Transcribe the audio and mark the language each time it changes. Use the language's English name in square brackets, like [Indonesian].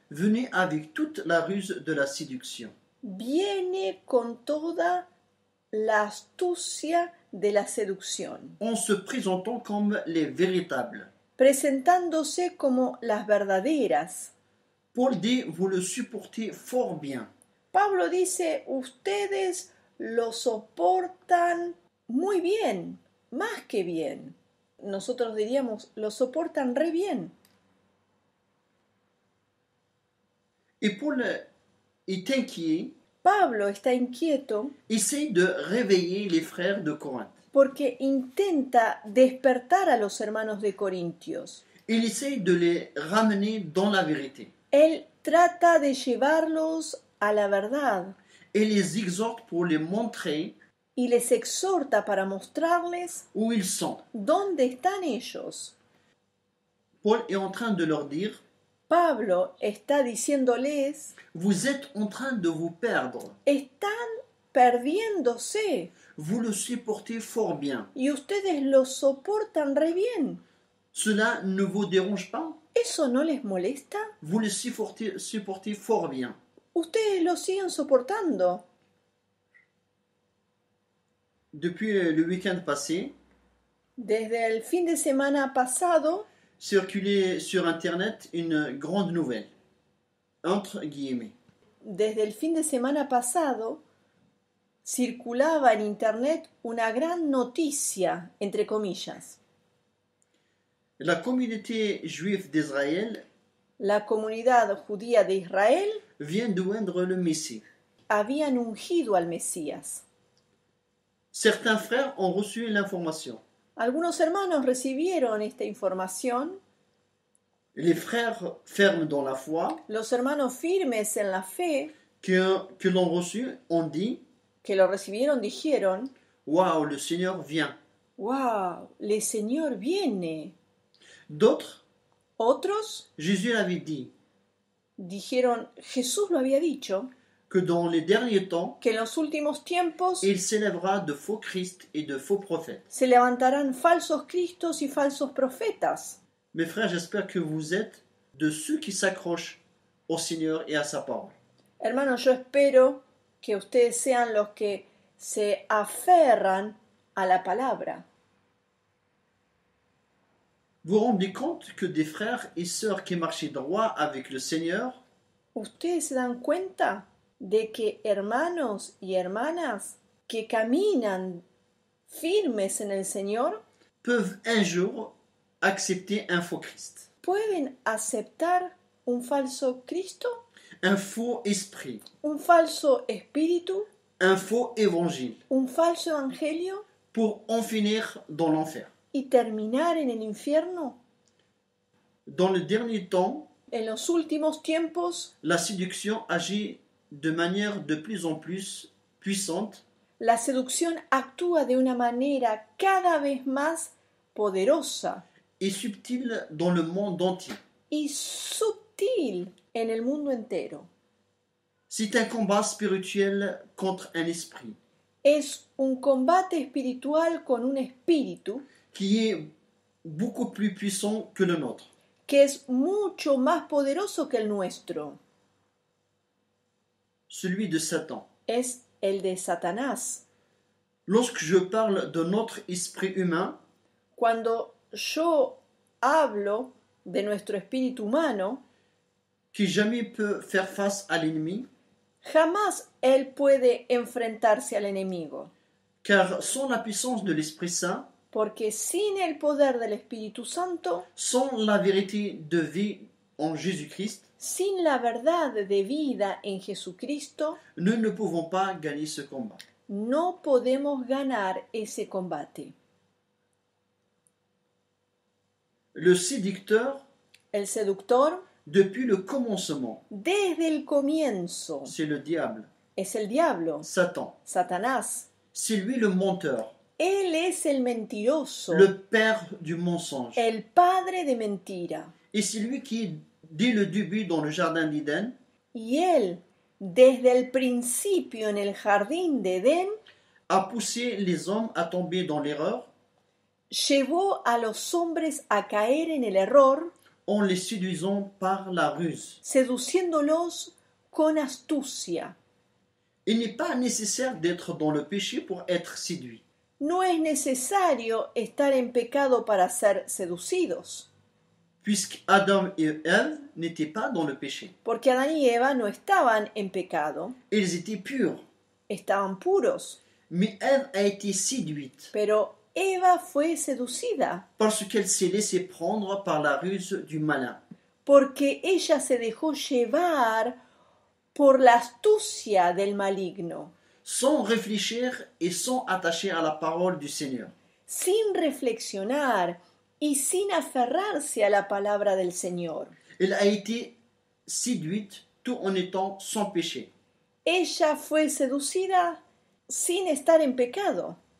[French] venaient avec toute la ruse de la séduction. [Spanish] viene con toda la astucia de la seducción, [French] En se présentant comme les véritables. [Spanish] presentándose como las verdaderas. [French] Paul dit, vous le supportez fort bien. [Spanish] Pablo dice, ustedes lo soportan muy bien, más que bien. Nosotros diríamos, lo soportan re bien. [French] Et Paul est inquiet, [Spanish] Pablo está inquieto [French] essaye de réveiller les frères de Corinthe. [Spanish] porque intenta despertar a los hermanos de Corintios. [French] Il essaye de les ramener dans la vérité. [Spanish] Él trata de llevarlos a la verdad [French] Et les exhorte pour les montrer [Spanish] y les exhorta para mostrarles [French] où ils sont. [Spanish] dónde están ellos. [French] Paul est en train de leur dire, [Spanish] Pablo está diciéndoles, [French] vous êtes en train de vous perdre. [Spanish] están perdiéndose. [French] vous le supportez fort bien. [Spanish] y ustedes lo soportan re bien. [French] Cela ne vous dérange pas? [Spanish] ¿Eso no les molesta? [French] Vous le supportez fort bien. [Spanish] Ustedes lo siguen soportando. [French] Depuis le week-end passé, [Spanish] Desde el fin de semana pasado [French] circulait sur Internet une grande nouvelle, entre guillemets. [Spanish] Desde el fin de semana pasado circulaba en internet una gran noticia, entre comillas. [French] La communauté juive d'Israël [Spanish] La comunidad judía de Israel [French] vient d'oindre le Messie. [Spanish] habían ungido al Mesías. [French] Certains frères ont reçu l'information. [Spanish] Algunos hermanos recibieron esta información. [French] Les frères fermes dans la foi [Spanish] Los hermanos firmes en la fe [French] que l'ont reçu ont dit [Spanish] que lo recibieron dijeron: [French] Waouh, le Seigneur vient. [Spanish] ¡Wow! ¡El Señor viene! [French] D'autres, [Spanish] Otros [French] Jésus l'avait dit, [Spanish] dijeron: Jesús lo había dicho, [French] que dans les derniers temps, [Spanish] que en los últimos tiempos [French] il s'élèvera de faux Christ et de faux prophètes. [Spanish] se levantarán falsos cristos y falsos profetas. [French] Mes frères, j'espère que vous êtes de ceux qui s'accrochent au Seigneur et à sa parole. [Spanish] Hermanos, yo espero que ustedes sean los que se aferran a la palabra. [French] Vous vous rendez compte que des frères et sœurs qui marchaient droit avec le Seigneur [Spanish] ¿Ustedes se dan cuenta de que hermanos y hermanas que caminan firmes en el Señor [French] peuvent un jour accepter un faux Christ, [Spanish] pueden aceptar un falso Cristo, [French] un faux esprit, [Spanish] un falso espíritu, [French] un faux évangile, [Spanish] un falso evangelio [French] pour en finir dans l'enfer? [Spanish] y terminar en el infierno? [French] Dans le dernier temps, [Spanish] En los últimos tiempos, [French] la séduction agit de manière de plus en plus puissante [Spanish] la seducción actúa de una manera cada vez más poderosa [French] et subtile dans le monde entier. [Spanish] y sutil en el mundo entero. [French] C'est un combat spirituel contre un esprit [Spanish] Es un combate espiritual con un espíritu [French] qui est beaucoup plus puissant que le nôtre. [Spanish] que es mucho más poderoso que el nuestro. [French] Celui de Satan. [Spanish] Es el de Satanás. [French] Lorsque je parle de notre esprit humain, [Spanish] Cuando yo hablo de nuestro espíritu humano, [French] qui jamais peut faire face à l'ennemi, [Spanish] jamás él puede enfrentarse al enemigo, [French] car sans la puissance de l'Esprit Saint, [Spanish] porque sin el poder del Espíritu Santo, [French] sans la vérité de vie en Jésus-Christ, [Spanish] sin la verdad de vida en Jesucristo, [French] nous ne pouvons pas gagner ce combat. [Spanish] no podemos ganar ese combate. [French] Le séducteur, [Spanish] El seductor, [French] depuis le commencement, [Spanish] desde el comienzo, [French] c'est le diable, [Spanish] es el diablo, [French] Satan. [Spanish] Satanás. [French] C'est lui le menteur, [Spanish] Él es el mentiroso, [French] le père du mensonge. [Spanish] el padre de mentira. [French] Et c'est lui qui, dès le début dans le jardin d'Éden, [Spanish] Y él, desde el principio en el jardín de Edén, [French] a poussé les hommes à tomber dans l'erreur [Spanish] llevó a los hombres a caer en el error, [French] en les séduisant par la ruse. [Spanish] seduciéndolos con astucia. [French] Il n'est pas nécessaire d'être dans le péché pour être séduit. [Spanish] No es necesario estar en pecado para ser seducidos, [French] Puisque Adam et Ève n'étaient pas dans le péché. [Spanish] porque Adán y Eva no estaban en pecado, [French] Ils étaient purs. [Spanish] estaban puros, [French] Mais Ève a été séduite [Spanish] pero Eva fue seducida, [French] parce qu'elle s'est laissée prendre par la ruse du malin. [Spanish] porque ella se dejó llevar por la astucia del maligno, [French] Sans réfléchir et sans attacher à la parole du Seigneur. [Spanish] sin reflexionar y sin aferrarse a la palabra del Señor. [French] Elle a été séduite tout en étant sans péché. [Spanish] Ella fue seducida sin estar en pecado.